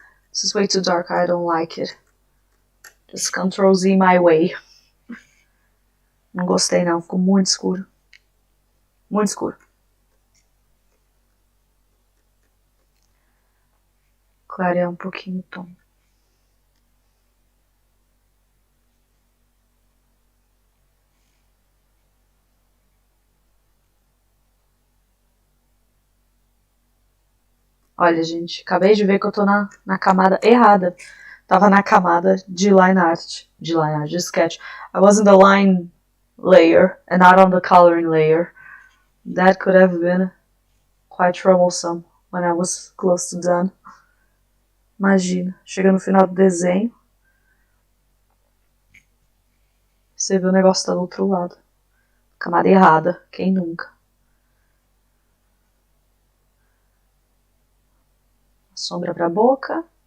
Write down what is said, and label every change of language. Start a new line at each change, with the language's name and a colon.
English: This is way too dark, I don't like it. Just Ctrl Z my way.
Portuguese: Não gostei não, ficou muito escuro. Muito escuro. Clarear um pouquinho o tom. Olha, gente, acabei de ver que eu tô na camada errada. Tava na camada de line art. De sketch.
English: I was in the line layer and not on the coloring layer. That could have been quite troublesome when I was close to done.
Portuguese: Imagina, chega no final do desenho, você vê o negócio tá do outro lado. Camada errada, quem nunca? Sombra pra boca.